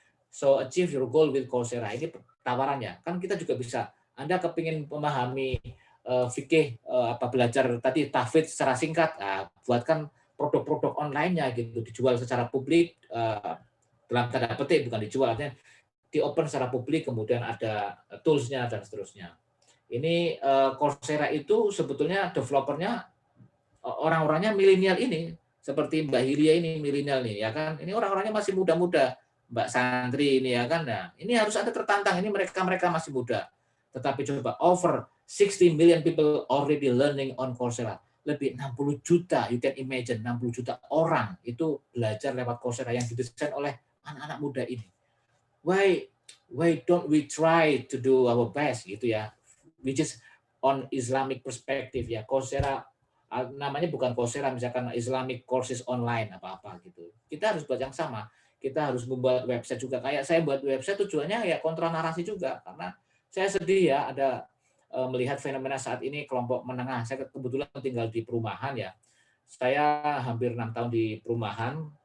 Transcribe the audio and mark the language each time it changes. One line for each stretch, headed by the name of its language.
English: So achieve your goal with Coursera,
Indonesian: ini tawarannya. Kan kita juga bisa, Anda kepingin memahami fikih belajar tadi tahfidz secara singkat, buatkan produk-produk online-nya gitu, dijual secara publik, dalam tanda petik, bukan dijual, artinya di-open secara publik, kemudian ada tools-nya dan seterusnya. Ini Coursera itu sebetulnya developernya orang-orangnya milenial ini, seperti Mbak Hilia ini milenial nih, ya kan? Ini orang-orangnya masih muda-muda, Mbak Sandri ini ya kan. Nah, ini harus ada tertantang, ini mereka masih muda. Tetapi coba
English: over 60 million people already learning on Coursera.
Indonesian: Lebih 60 juta,
English: you can imagine
Indonesian: 60 juta orang itu belajar lewat Coursera yang didesain oleh anak-anak muda ini.
English: Why don't we try to do our best
Indonesian: gitu ya,
English: which is on Islamic perspective ya.
Indonesian: Coursera namanya bukan Coursera misalkan Islamic courses online apa-apa gitu. Kita harus buat yang sama. Kita harus membuat website juga. Kayak saya buat website tujuannya ya kontra narasi juga, karena saya sedih ya ada melihat fenomena saat ini kelompok menengah. Saya kebetulan tinggal di perumahan ya. Saya hampir 6 tahun di perumahan